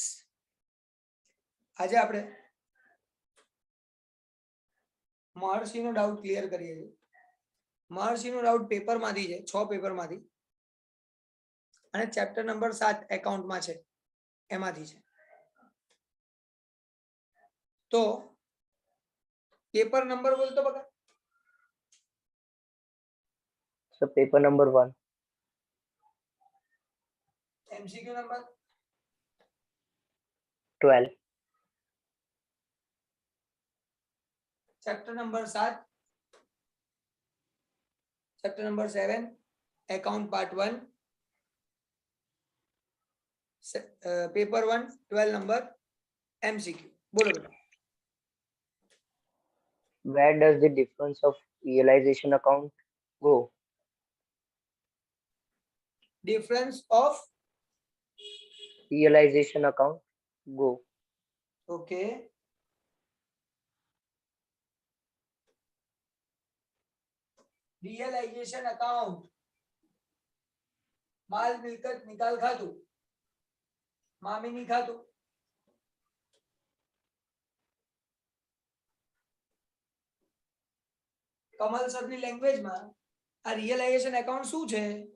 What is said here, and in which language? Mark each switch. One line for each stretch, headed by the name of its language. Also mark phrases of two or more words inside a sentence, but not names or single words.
Gujarati: આજે આપણે મહર્ષિનો
English: doubt clear
Gujarati: કરીએ છીએ. મહર્ષિનો ડાઉટ પેપરમાંથી છે, 6 પેપરમાંથી, અને
English: chapter number
Gujarati: 7 એકાઉન્ટમાં છે, એમાંથી છે. તો
English: paper number
Gujarati: બોલતો બકા.
English: So paper number 1. MCQ number 12. chapter number 7, chapter number 7 account part 1, paper 1 12 number MCQ.
Gujarati: બોલો બેટા.
English: Where does the difference of realization account go? difference of Realization account go.
Gujarati: ઓકે.
English: realization account
Gujarati: માલ મિલકત નિકાલ ખાતું, મામીની ખાતું. કમલ સરની લેંગ્વેજમાં આ
English: realization account
Gujarati: શું છે?